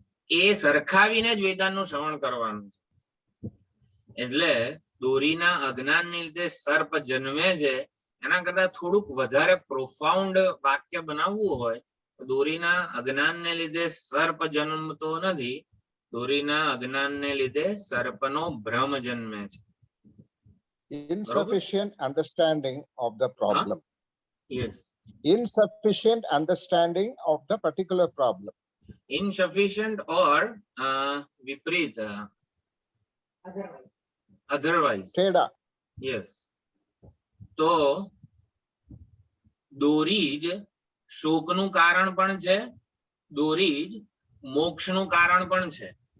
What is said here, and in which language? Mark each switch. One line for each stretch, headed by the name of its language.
Gujarati: એ સરખાવીને જ વેદાંતનું શ્રવણ કરવાનું છે. એટલે દોરીના અજ્ઞાનને લીધે સર્પ જન્મે છે, એના કરતા થોડુંક વધારે પ્રોફાઉન્ડ વાક્ય બનાવવું હોય, દોરીના અજ્ઞાનને લીધે સર્પ જન્મતો નથી, દોરીના અજ્ઞાનને લીધે સર્પનો ભ્રમ જન્મે છે.
English: Insufficient understanding of the problem. Yes, Insufficient understanding of the particular problem. Insufficient or વિપરીત, otherwise. Teda. Yes.
Gujarati: તો દોરી જ શોકનું કારણ પણ છે, દોરી જ મોક્ષનું કારણ પણ છે.